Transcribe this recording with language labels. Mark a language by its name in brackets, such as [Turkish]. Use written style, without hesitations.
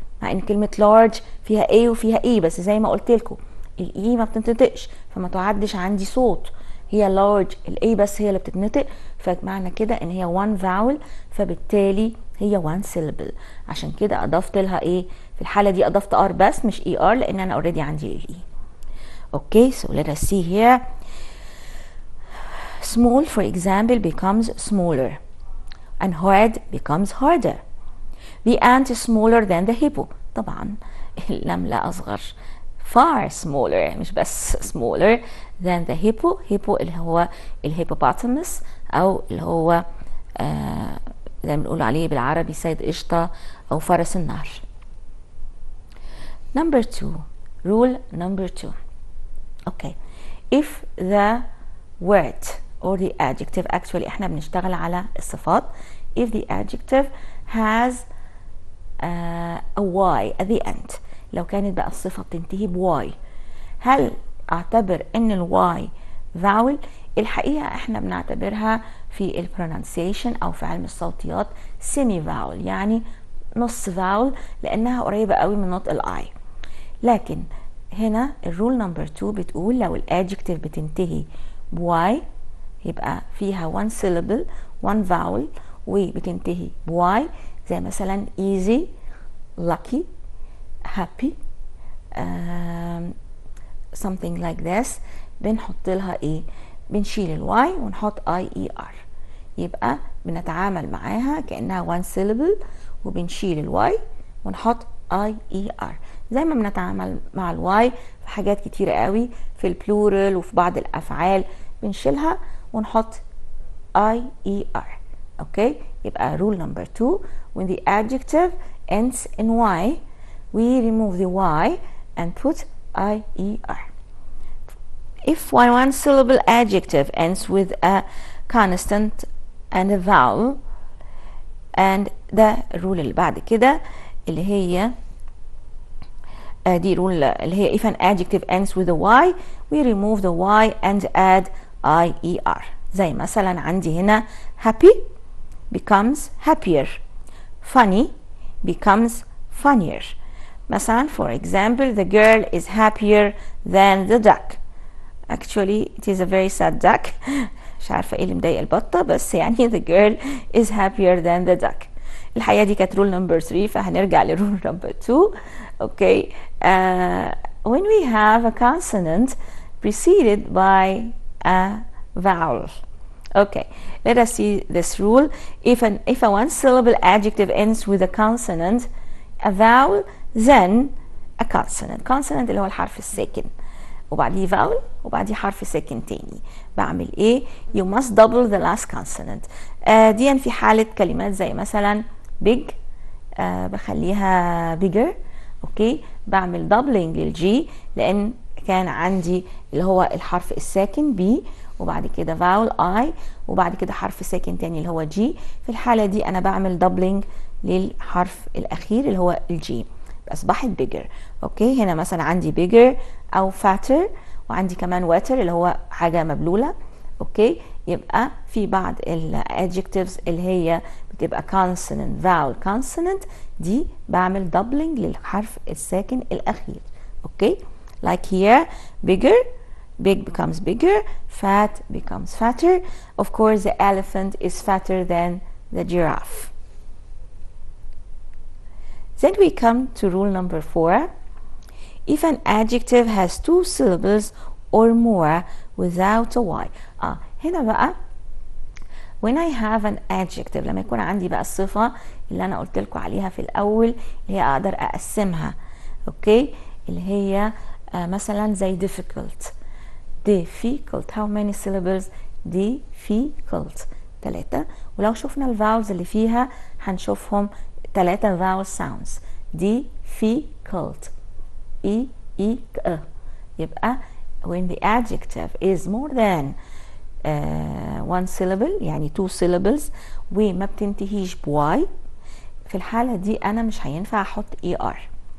[Arabic] مع ان كلمة large فيها A وفيها E، بس زي ما قلت لكم الإي ما بتنطقش فما تعدش عندي صوت، هي large الاي بس هي اللي بتتنطق، فمعنى كده ان هي one vowel، فبالتالي هي one syllable. عشان كده اضفت لها ايه في الحالة دي؟ اضفت ار بس مش اي ار لان انا already عندي الاي. [English] Okay, so let us see here. Small for example becomes smaller and hard becomes harder. The ant is smaller than the hippo. [Arabic] طبعا النملة اصغر، [English] far smaller [Arabic] مش بس [English] smaller than the hippo. [Arabic] hippo اللي هو الهيبوبوتامس او اللي هو زي ما بنقول عليه بالعربي سيد قشطة او فرس النهر. [English] Number 2, rule number 2. Okay, if the word or the adjective, actually [Arabic] احنا بنشتغل على الصفات. [English] if the adjective has a y at the end، [Arabic] لو كانت بقى الصفة بتنتهي بواي، هل اعتبر ان الواي فاول؟ الحقيقة احنا بنعتبرها في البرونانسيشن او في علم الصوتيات سيمي فاول، يعني نص فاول لانها قريبة قوي من نطق الاي. لكن هنا الرول نمبر 2 بتقول لو الادجكتيف بتنتهي بواي يبقى فيها one syllable one vowel وبتنتهي بواي، زي مثلا [English] easy, lucky, happy, something like this. [Arabic] بنحط لها ايه؟ بنشيل الواي ونحط اي اي ار، يبقى بنتعامل معاها كأنها one syllable وبنشيل الواي ونحط اي اي ار، زي ما بنتعامل مع الواي في حاجات كتيرة قوي في البلورال وفي بعض الافعال بنشيلها ونحط اي اي ار. [English] Okay, يبقى rule number 2 when the adjective ends in y we remove the y and put IER. If one syllable adjective ends with a consonant and a vowel, and [Arabic] ده الرول اللي بعد كده اللي هي [English] دي رول اللي هي if an adjective ends with a y we remove the y and add IER. [Arabic] زي مثلا عندي هنا [English] happy becomes happier, funny becomes funnier. مثلا for example, the girl is happier than the duck. Actually it is a very sad duck. [Arabic] مش عارفة ايه اللي مضايق البطة، بس يعني [English] the girl is happier than the duck. [Arabic] الحقيقة دي كانت rule number 3، فهنرجع لرول number 2. [English] Okay. When we have a consonant preceded by a vowel. Okay, let us see this rule. If a one syllable adjective ends with a consonant, a vowel, then a consonant. [Arabic] Consonant اللي هو الحرف الساكن، وبعديه vowel وبعديه حرف ساكن تاني. بعمل ايه؟ [English] You must double the last consonant. [Arabic] دي في حالة كلمات زي مثلا big، بخليها bigger. اوكي، بعمل doubling للجي لان كان عندي اللي هو الحرف الساكن بي، وبعد كده vowel I، وبعد كده حرف ساكن تاني اللي هو جي. في الحالة دي أنا بعمل doubling للحرف الأخير اللي هو الجي، أصبحت bigger. أوكي، هنا مثلا عندي bigger أو fatter، وعندي كمان wetter اللي هو حاجة مبلولة. أوكي، يبقى في بعض ال adjectives اللي هي بتبقى consonant vowel consonant، دي بعمل doubling للحرف الساكن الأخير. [English] Okay, like here bigger، big becomes bigger, fat becomes fatter. Of course, the elephant is fatter than the giraffe. Then we come to rule number 4. If an adjective has 2 syllables or more without a y. [Arabic] هنا بقى [English] when I have an adjective، [Arabic] لما يكون عندي بقى الصفة اللي أنا قلت لكم عليها في الأول اللي هي أقدر أقسمها. أوكي، اللي هي مثلا زي difficult. [English] difficult how many syllables؟ difficult 3. [Arabic] ولو شفنا الفاولز اللي فيها هنشوفهم 3 vowel sounds. difficult e e ك. يبقى [English] when the adjective is more than 1 syllable [Arabic] يعني 2 syllables وما بتنتهيش بواي، في الحالة دي أنا مش هينفع أحط er.